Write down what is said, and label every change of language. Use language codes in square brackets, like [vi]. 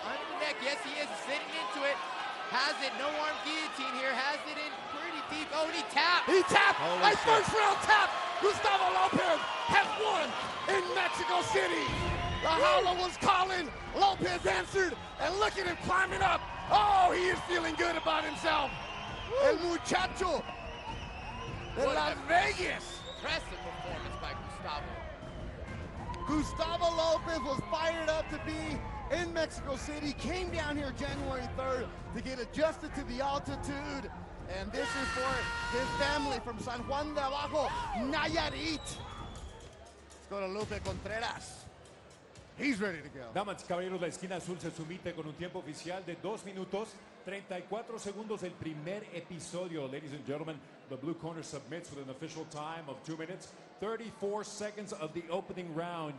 [en] Under the neck, yes he is, sitting into it. Has it, no arm guillotine here, has it in pretty deep. Oh, and he tapped. He tapped, Holy a shit. first round tap. Gustavo Lopez has won in Mexico City. La Jaula was calling, Lopez answered, and look at him climbing up. Oh, he is feeling good about himself. [es] El muchacho de Las Vegas. [en] Impressive performance by Gustavo. Gustavo Lopez was fired up to be in Mexico City, came down here January 3rd to get adjusted to the altitude, and this is for his family from San Juan de Abajo, Nayarit. Let's go to Lupe Contreras. He's ready to go. [es] Damas y caballeros, la esquina azul se somete con un tiempo oficial de 2 minutos 34 segundos del primer episodio. [en] Ladies and gentlemen, the blue corner submits with an official time of 2 minutes 34 seconds of the opening round.